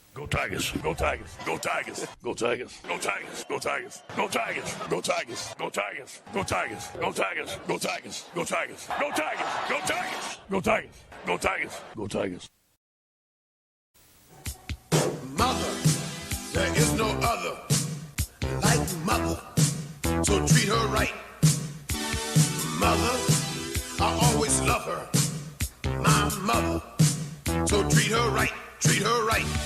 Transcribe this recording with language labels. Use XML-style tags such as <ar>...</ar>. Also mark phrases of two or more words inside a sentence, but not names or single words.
<en>Tigers. Go Tigers. Go Tigers. Go Tigers. Go Tigers. Go Tigers. Go Tigers. Go Tigers. Go Tigers. Go Tigers. Go Tigers. Go Tigers. Go Tigers. Go Tigers. Go Tigers. Go Tigers. Go Tigers. Go Tigers. Mother, there is no other like mother, so treat her right. Mother, I always love her. My mother, so treat her right, treat her right.</en>